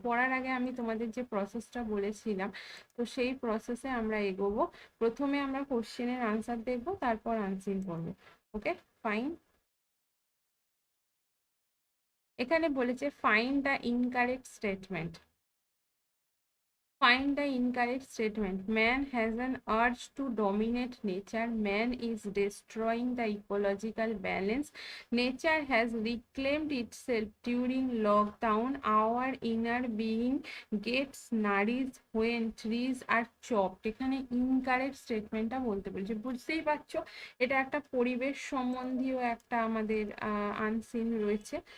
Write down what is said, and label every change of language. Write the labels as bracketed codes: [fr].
[bn] পড়ার আগে আমি তোমাদের যে প্রসেসটা বলেছিলাম, তো সেই প্রসেসে আমরা এগোবো। প্রথমে আমরা কোশ্চেনের আনসার দেখবো, তারপর আনসার করবো। ওকে, ফাইন। এখানে বলেছে [en] Find the incorrect statement. Find the incorrect statement. Man has an urge to dominate nature. Man is destroying the ecological balance. Nature has reclaimed itself during lockdown. Our inner being gets nourished when trees are chopped. [bn] এখানে incorrect স্টেটমেন্টটা বলতে বলছে, বুঝতেই পারছো এটা একটা পরিবেশ সম্বন্ধীয় একটা আমাদের আনসিন রয়েছে।